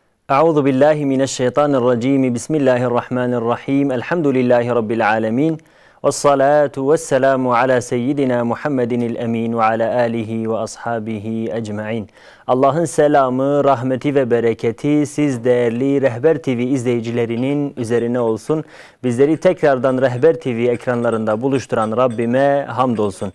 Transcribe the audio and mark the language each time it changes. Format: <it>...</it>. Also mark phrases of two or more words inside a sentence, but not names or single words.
<ar>أعوذ بالله من الشيطان الرجيم. بسم الله الرحمن الرحيم. الحمد لله رب العالمين. والصلاة والسلام على سيدنا محمد الأمين وعلى آله وأصحابه أجمعين.</ar> <tr>Allah'ın selamı, rahmeti ve bereketi siz değerli Rehber TV izleyicilerinin üzerine olsun. Bizleri tekrardan Rehber TV ekranlarında buluşturan Rabbime hamdolsun.</tr>